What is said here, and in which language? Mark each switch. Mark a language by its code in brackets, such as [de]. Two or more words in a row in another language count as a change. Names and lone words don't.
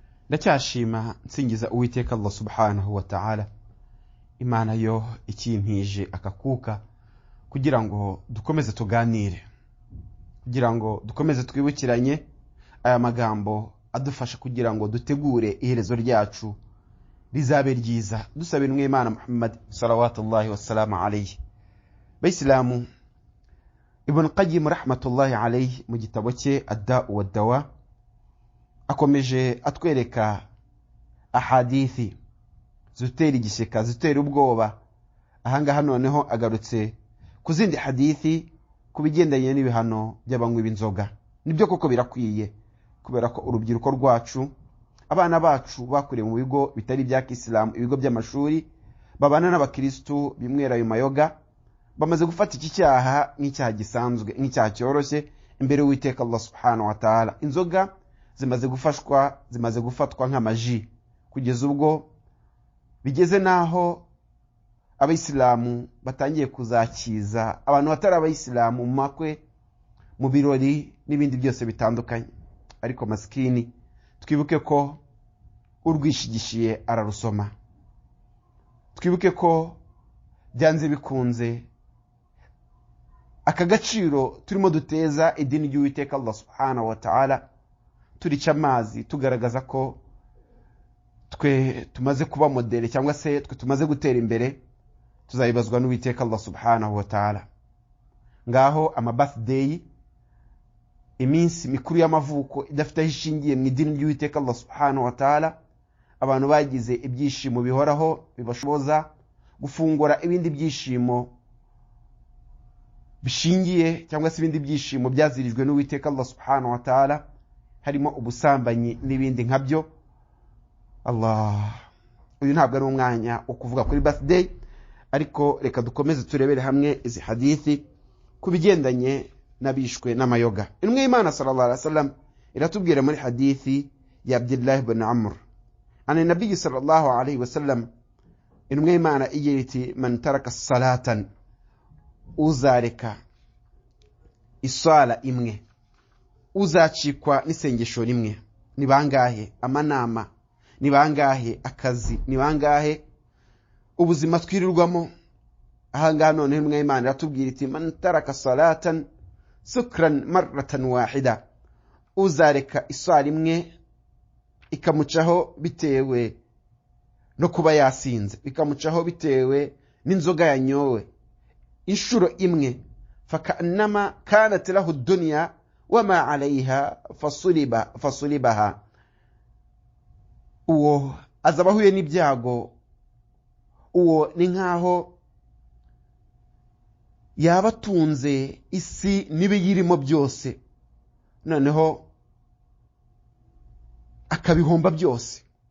[rw] ndacyashima nsingiza Uwiteka Allah [ar] سبحانه وتعالى, [rw] Imana yo ikimpije akakuka kugira ngo dukomeze tuganire, kugira ngo dukomeze twibukiranye aya magambo adufasha kugira ngo dutegure iherezo ryacu rizabe ryiza, dusabira Imana Muhammad [ar] صلوات الله وسلامه عليه. [rw] Bayisilamu, Ibn Qayyim [ar] رحمة الله عليه [rw] mu gitabo cye Ad-Da'u wad-Dawa akomeje atwereka ahadithi zitera igishyika, zitera ubwoba. Ahangaha noneho agarutse ku zindi hadithi ku bigendanye n'ibihano by'abanywi b'inzoga. Nibyo koko birakwiye, kubera ko urubyiruko rwacu, abana bacu bakuriye mu bigo bitari bya Kisilamu, ibigo by'amashuri, babana n'abakristo bimwera ayo mayoga, bamaze gufata iki cyaha nk'icyaha gisanzwe, nk'icyaha cyoroshye imbere y'Uwiteka Allah [ar] سبحانه وتعالى. [rw] Inzoga zimaze gufatwa nk'amaji, kugeza ubwo bigeze naho abayisilamu batangiye kuzakiza abantu batari abayisilamu mu makwe, mu birori n'ibindi byose bitandukanye. Ariko maskini, twibuke ko urwishigishiye ararusoma. Twibuke ko byanze bikunze aka gaciro turimo duteza idini ry'Uwiteka Allah [ar] سبحانه وتعالى [rw] turica amazi, tugaragaza ko twe tumaze kuba modele cyangwa se twe tumaze gutera imbere, tuzayibazwa n'Uwiteka Allah [ar] سبحانه وتعالى. [rw] Ngaho ama birthday, iminsi mikuru y'amavuko idafite ishingiye mu idini ry'Uwiteka Allah [ar] سبحانه وتعالى, [rw] abantu bagize ibyishimo bihoraho bibashoboza gufungura ibindi byishimo bishingiye cyangwa se ibindi byishimo byazirijwe n'Uwiteka Allah [ar] سبحانه وتعالى, [rw] harimo ubusambanyi n'ibindi nkabyo. Allah, uyu ntabwo ari umwanya wo kuvuga kuri birthday, ariko reka dukomeze turebere hamwe izi hadithi ku bigendanye n'abishwe n'amayoga. Intumwa y'Imana [ar] صلى الله عليه وسلم [rw] iratubwira muri hadithi ya Abdullah ibn Amr [ar] أن النبي صلى الله عليه وسلم, [rw] intumwa y'Imana igira iti: [ar] من ترك صلاة, [rw] uzareka isala imwe, uzacikwa n'isengesho rimwe. Ni bangahe amanama, ni bangahe akazi, ni bangahe ubuzima twirirwamo? Ahangaha none intumwa y'Imana iratubwira iti: [ar] من ترك صلاة سكرا مرة واحدة, [rw] uzareka isala imwe ikamucaho bitewe no kuba yasinze, ikamucaho bitewe n'inzoga yanyowe inshuro imwe, [ar] فكأنما كانت له الدنيا وما عليها فسلبها, [rw] uwo azabahuye n'ibyago, uwo ni nkaho yabatunze isi n'ibiyirimo byose, noneho akabihomba byose.